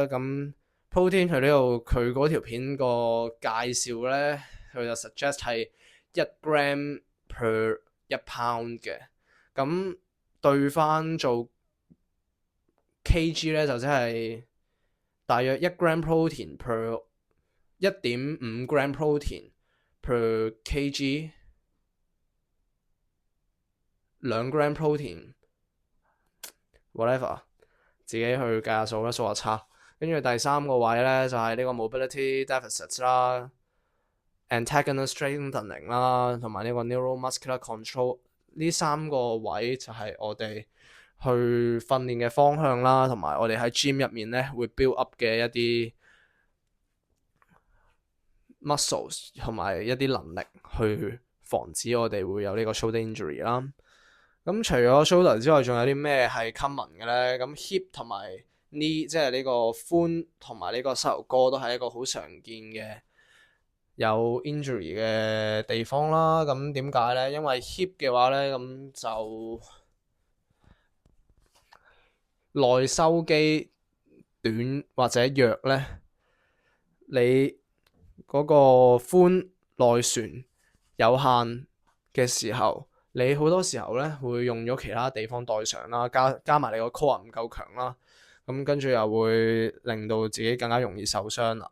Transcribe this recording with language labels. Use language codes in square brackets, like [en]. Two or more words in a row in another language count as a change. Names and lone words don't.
[yue] 咁 protein 佢呢度佢嗰條片個介紹咧，佢就 suggest 係 [en] 1 gram per 1 pound [yue] 嘅。咁對翻做 kg 咧，就即係大約 [en] 1 gram protein per 1.5 gram protein per kg， 2 gram protein whatever， [yue] 自己去計下數啦，數學差。跟住第三個位咧就係呢個 [en] mobility deficits [yue] 啦， [en] antagonist strengthening [yue] 啦，同埋呢個 [en] neuromuscular control， [yue] 呢3個位就係我哋去訓練嘅方向啦，同埋我哋喺 gym 入面咧會 [en] build up [yue] 嘅一啲 muscles 同埋一啲能力去防止我哋會有呢個 [en] shoulder injury [yue] 啦。咁除咗 shoulder 之外，仲有啲咩係 common 嘅咧？咁 hip 同埋 knee 即係呢個髖同埋呢個膝頭哥都係一個好常見嘅有 injury 嘅地方啦。咁點解咧？因為 hip 嘅話咧，咁就內收肌短或者弱咧，你嗰個髖內旋有限嘅時候，你好多時候咧會用咗其他地方代償啦，加埋你個 core 唔夠強啦，咁跟住又會令到自己更加容易受傷啦。